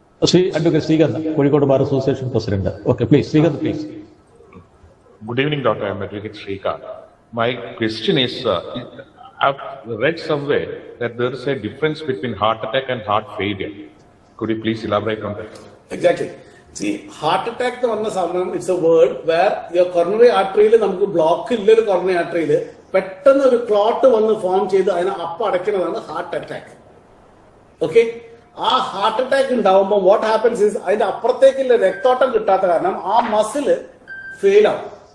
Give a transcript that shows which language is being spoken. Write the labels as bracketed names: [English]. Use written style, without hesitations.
[Malayalam] Shri advocate Srikanth, Kozhikode bar association president. [English] Okay, please Shrikant, please. Good evening, Dr. I'm Advocate Shrikant. My question is, I've read somewhere that there is a difference between heart attack and heart failure. Could you please elaborate on that? Exactly. [Malayalam] See, heart attack എന്ന് പറഞ്ഞ സമയം it's A word where your coronary ആർട്ടറിയിൽ നമുക്ക് block ഇല്ലൊരു coronary ആർട്ടറിയിൽ പെട്ടെന്ന് ഒരു clot വന്ന് form ചെയ്ത് അതിനെ അടയ്ക്കുന്നതാണ് heart attack. Okay, ആ ഹാർട്ട് അറ്റാക്ക് ഉണ്ടാവുമ്പോൾ വാട്ട് ഹാപ്പൻസ് ഇസ് അതിന്റെ അപ്പുറത്തേക്കുള്ള രക്തോട്ടം കിട്ടാത്ത കാരണം ആ മസില് ഫെയിൽ ആവും.